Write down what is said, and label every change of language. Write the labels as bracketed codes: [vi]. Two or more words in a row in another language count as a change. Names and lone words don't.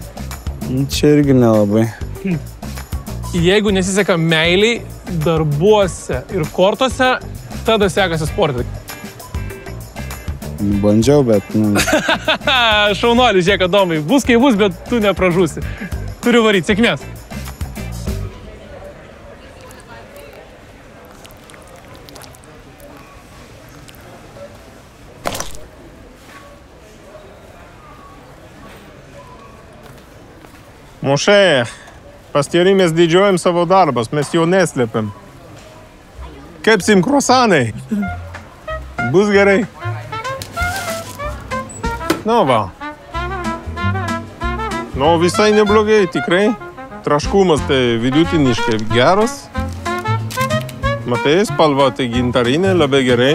[lt] Čia irgi nelabai. Jeigu nesiseka meiliai, darbuose ir kortose, tada sekasi sportai. Bandžiau, bet... Šaunuolis, žiūrėk, Adomai, bus kai bus, bet tu nepražūsi. Turiu varyti, sėkmės. [fr] Mon cher, pas [lt] Thierry mes didžiuojam savo darbas, mes jo neslėpiam. Kepsim kruasanai. Bus gerai. Nu va. Nu, visai neblogai, tikrai. Traškumas tai vidutiniškai geras. Matai, spalva tai gintarinė, labai gerai.